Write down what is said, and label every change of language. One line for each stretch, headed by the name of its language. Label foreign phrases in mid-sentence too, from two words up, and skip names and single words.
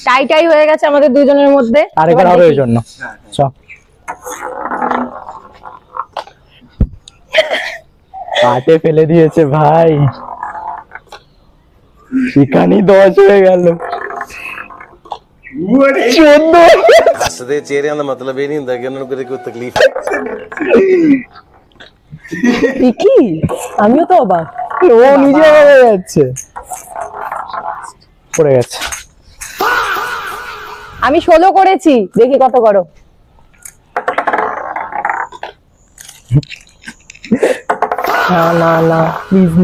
English: tie tie
Bangla: হয়ে গেছে আমাদের দুজনের মধ্যে। আরেকবার হবে ওই জন্য। চ পাটে ফেলে দিয়েছে ভাই, এখানেই 10 হয়ে গেল। 14
Punjabi: ਹੱਸਦੇ ਚਿਹਰਿਆਂ ਦਾ ਮਤਲਬ ਇਹ ਨਹੀਂ ਹੁੰਦਾ ਕਿ ਉਹਨਾਂ ਨੂੰ ਕਦੇ ਕੋਈ ਤਕਲੀਫ
Bangla: কি আমিও তো অবাক। ও নিজে হয়ে যাচ্ছে, পড়ে গেছে। আমি 16 করেছি, দেখি কত করো। না না না প্লিজ না,